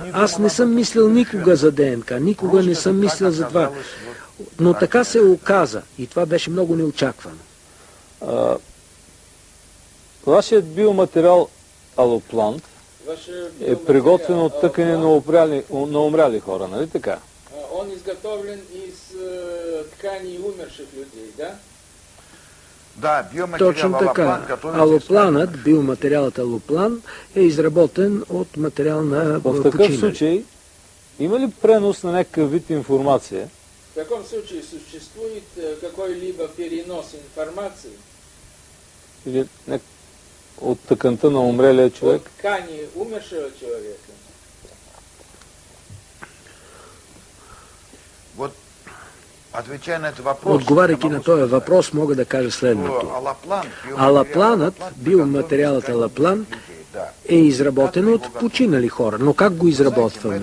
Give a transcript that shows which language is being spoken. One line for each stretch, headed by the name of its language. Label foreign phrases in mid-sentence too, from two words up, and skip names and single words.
Bulgarian: Аз не съм мислил никога за ДНК, никога не съм мислил за това. Но така се оказа и това беше много неочаквано. Вашият биоматериал алоплант е приготвен от тъкани на умряли хора, нали така?
Russian: Он изготовлен из тканей умерших людей, да?
Bulgarian: Точно така. Алопланът, биоматериалът алоплан е изработен от материал на починали. В такъв случай има ли пренос на някакъв вид информация?
Russian: В таком случае существует какой-либо перенос информации?
Bulgarian: Или от тъканта на умрелия човек?
Russian: От ткани умершего человека?
Bulgarian: Отговаряйки на този въпрос, мога да кажа следното. Алапланът, биоматериалът алаплан, е изработен от починали хора. Но как го изработваме?